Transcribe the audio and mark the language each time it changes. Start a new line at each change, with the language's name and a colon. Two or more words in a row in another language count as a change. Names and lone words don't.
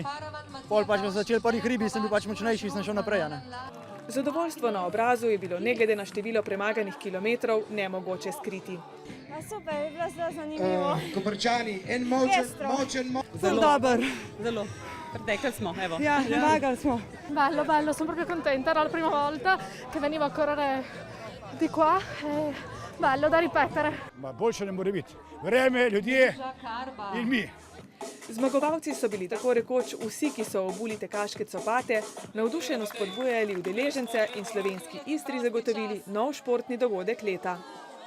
Slovenian: Pol pač smo začeli prvih hribi, sem bil pač močnejši in sem šel naprej. Zadovoljstvo na obrazu je bilo ne glede na število premaganih kilometrov nemogoče skriti. Super, je bilo zelo zanimivo. Koprčani, en močen. Zelo dober. Zelo. Pretekli smo, evo. Ja, zmagali smo.
Italian: Bello, sono proprio contenta, era la prima volta che venivo a correre di qua, è bello da ripetere.
Slovenian: Ma boljše ne more biti. Vreme, ljudje in mi. Zmagovalci so bili tako rekoč vsi, ki so obuli tekaške copate, navdušeno spodbujali udeležence in slovenski Istri zagotovili nov športni dogodek leta.